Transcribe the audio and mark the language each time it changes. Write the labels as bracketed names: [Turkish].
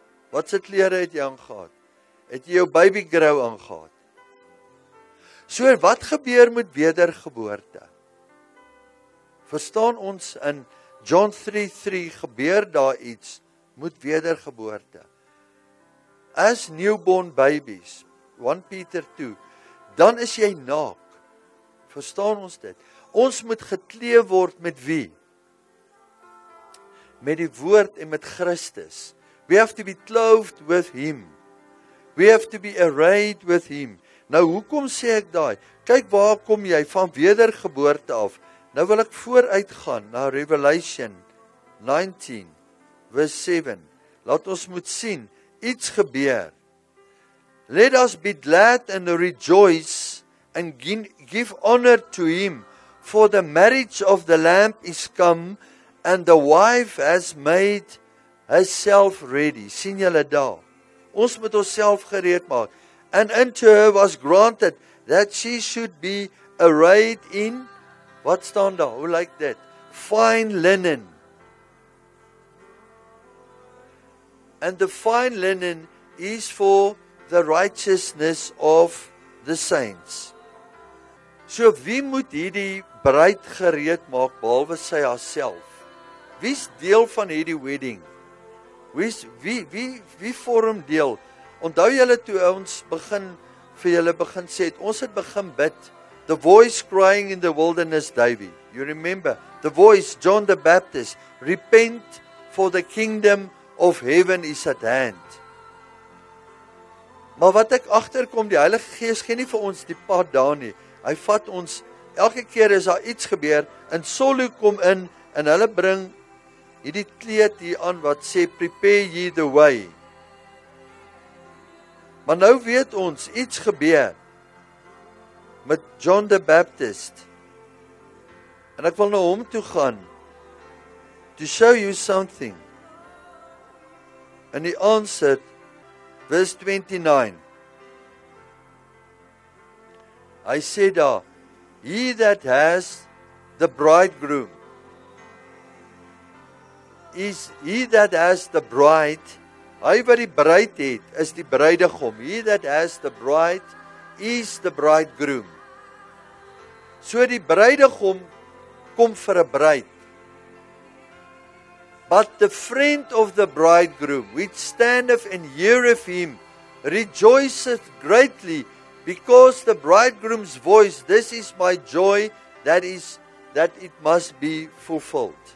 [Afrikaans] Wat se klere het jy aangehad? Het jy jou baby grow aangehad? So wat gebeur met wedergeboorte? Verstaan ons in John 3:3 gebeur daar iets met wedergeboorte. [English] As newborn babies, [Afrikaans] 1 Peter 2, dan is jy naak. Verstaan ons dit? Ons moet geklee word met wie? Met die woord en met Christus. [English] We have to be clothed with him. We have to be arrayed with him. [Afrikaans] Nou, hoekom sê ek daai? Kyk waar kom jy van wedergeboorte af. Nou wil ek vooruit gaan na Revelation 19 vers 7. Laat ons moet sien, iets gebeur. [English] Let us be glad and rejoice and give honor to him, for the marriage of the Lamb is come, and the wife has made herself ready. [Afrikaans] Sien julle daar? Ons moet onsself gereed maak. [English] And unto her was granted that she should be arrayed in, [Afrikaans] wat staan daar? Hoe lyk dit? [English] Fine linen. And the fine linen is for the righteousness of the saints. [Afrikaans] So wie moet hierdie bruid gereed maak behalwe sy haarself? Wie's deel van hierdie wedding? Wie vorm deel? Onthou julle toe ons vir julle begin sê, ons het begin bid, [English] the voice crying in the wilderness, [Afrikaans] David. [English] You remember, the voice, John the Baptist, repent for the kingdom of heaven is at hand. [Afrikaans] Maar wat ek agterkom, die Heilige Gees gee nie vir ons die pad daar nie. Hy vat ons, elke keer as daar iets gebeur, en Solo kom in, en hulle bring hierdie kleed hier aan wat sê, [English] prepare ye the way. [Afrikaans] Maar nou weet ons, iets gebeur met John the Baptist. En ek wil na hom toe gaan, [English] to show you something. And he answered, verse 29. [Afrikaans] Hy sê daar, [English] he that has the bridegroom, is he that has the bride, [Afrikaans] hy wat die bruid het, is die bruidegom. [English] He that has the bride, is the bridegroom. [Afrikaans] So die bruidegom kom vir 'n bruid. [English] But the friend of the bridegroom, which standeth and heareth him, rejoiceth greatly, because the bridegroom's voice, this is my joy, that it must be fulfilled.